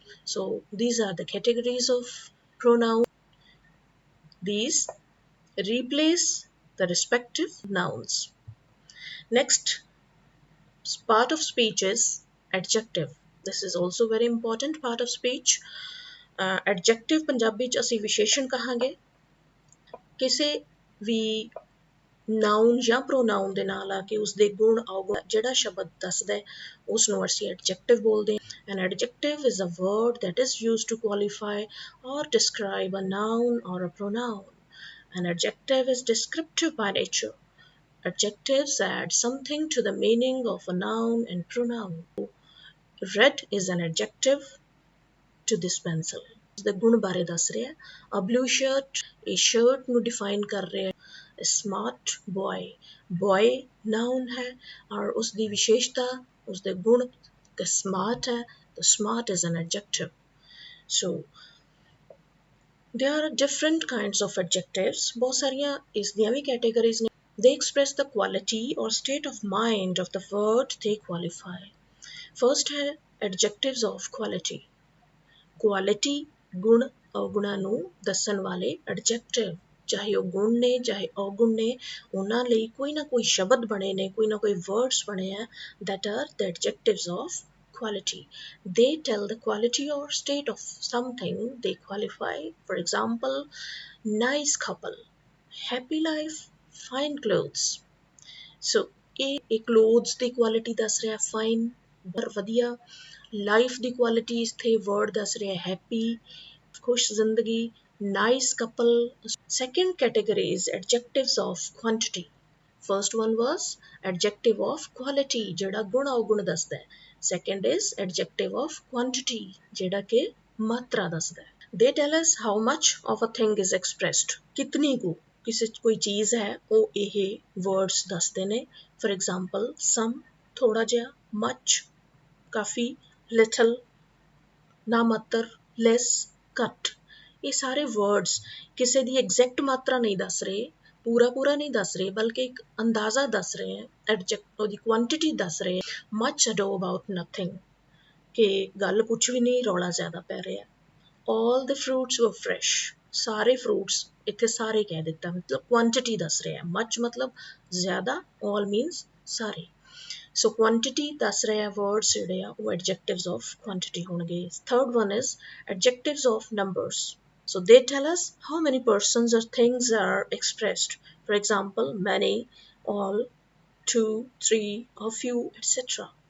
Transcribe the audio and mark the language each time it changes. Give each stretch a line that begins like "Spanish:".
English: So these are the categories of pronouns. These replace the respective nouns. Next part of speech is adjective. This is also very important part of speech.
Punjabi: Adjective Punjabi ਚ ਅਸੀਂ ਵਿਸ਼ੇਸ਼ਣ ਕਹਾਂਗੇ ਕਿਸੇ ਵੀ ਨਾउन ਜਾਂ ਪ੍ਰੋਨਾउन ਦੇ ਨਾਲ ਆ ਕੇ ਉਸਦੇ ਗੁਣ ਔਗੁਣ ਜਿਹੜਾ ਸ਼ਬਦ ਦੱਸਦਾ ਹੈ ਉਸ ਨੂੰ ਅਸੀਂ ਐਡਜੈਕਟਿਵ ਬੋਲਦੇ ਹਾਂ।
English: An adjective is a word that is used to qualify or describe a noun or a pronoun. An adjective is descriptive by nature. Adjectives add something to the meaning of a noun and pronoun. Red is an adjective to this pencil.
Punjabi: The ਗੁਣ ਬਾਰੇ ਦੱਸ ਰਿਹਾ ਹੈ।
English: A blue shirt, a shirt
Punjabi: ਨੂੰ define ਕਰ ਰਿਹਾ ਹੈ।
English: A smart boy, boy noun ਹੈ
Hindi: और उसकी विशेषता उसके गुण smart है तो
English: smart is an adjective. So there are different kinds of adjectives.
Punjabi: बहुत सारियां इसदियां भी categories ने.
English: They express the quality or state of mind of the word they qualify. First है adjectives of quality.
Punjabi: Quality ਗੁਣ ਔਗੁਣਾਂ ਨੂੰ ਦੱਸਣ ਵਾਲੇ adjective, ਚਾਹੇ ਉਹ ਗੁਣ ਨੇ ਚਾਹੇ ਔਗੁਣ ਨੇ, ਉਹਨਾਂ ਲਈ ਕੋਈ ਨਾ ਕੋਈ ਸ਼ਬਦ ਬਣੇ ਨੇ, ਕੋਈ ਨਾ ਕੋਈ words ਬਣੇ ਆ
English: that are the adjectives of quality. They tell the quality or state of something they qualify. For example, nice couple, happy life, fine clothes.
Punjabi: So ਇਹ clothes ਦੀ quality ਦੱਸ ਰਿਹਾ fine, ਵਧੀਆ, ਲਾਈਫ ਦੀ ਕੁਆਲਿਟੀ ਇੱਥੇ word ਦੱਸ ਰਿਹਾ happy, ਖੁਸ਼ ਜ਼ਿੰਦਗੀ, nice couple.
English: Second category is adjectives of quantity. First one was adjective of quality
Punjabi: ਜਿਹੜਾ ਗੁਣ ਔਗੁਣ ਦੱਸਦਾ ਹੈ.
English: Second is adjective of quantity
Punjabi: ਜਿਹੜਾ ਕਿ ਮਾਤਰਾ ਦੱਸਦਾ ਹੈ.
English: They tell us how much of a thing is expressed.
Punjabi: ਕਿਤਨੀ ਕੁ ਕਿਸੇ ਕੋਈ ਚੀਜ਼ ਹੈ ਉਹ ਇਹ words ਦੱਸਦੇ ਨੇ.
English: For example, some
Punjabi: ਥੋੜਾ ਜਿਹਾ,
English: much ਕਾਫੀ, little
Punjabi: ਨਾ ਮਾਤਰ,
English: less, ਘੱਟ.
Punjabi: ਇਹ ਸਾਰੇ words ਕਿਸੇ ਦੀ ਐਗਜ਼ੈਕਟ ਮਾਤਰਾ ਨਹੀਂ ਦੱਸ ਰਹੇ, ਪੂਰਾ ਨਹੀਂ ਦੱਸ ਰਹੇ, ਬਲਕਿ ਇੱਕ ਅੰਦਾਜ਼ਾ ਦੱਸ ਰਹੇ ਹੈ, ਉਹਦੀ ਕੁਆਂਟੀਟੀ ਦੱਸ ਰਹੇ.
English: much ado about nothing
Punjabi: ਕਿ ਗੱਲ ਕੁਛ ਵੀ ਨਹੀਂ, ਰੌਲਾ ਜ਼ਿਆਦਾ ਪੈ ਰਿਹਾ.
English: all the fruits were fresh.
Punjabi: ਸਾਰੇ fruits ਇੱਥੇ ਸਾਰੇ ਕਹਿ ਦਿੱਤਾ, ਮਤਲਬ ਕੁਆਂਟੀਟੀ ਦੱਸ ਰਿਹਾ. much ਮਤਲਬ ਜ਼ਿਆਦਾ, all means ਸਾਰੇ. So quantity ਦੱਸ ਰਿਹਾ words ਜਿਹੜੇ ਆ ਉਹ adjectives of quantity ਹੋਣਗੇ.
English: Third one is adjectives of numbers. So they tell us how many persons or things are expressed. For example, many, all, two, three, a few, etc.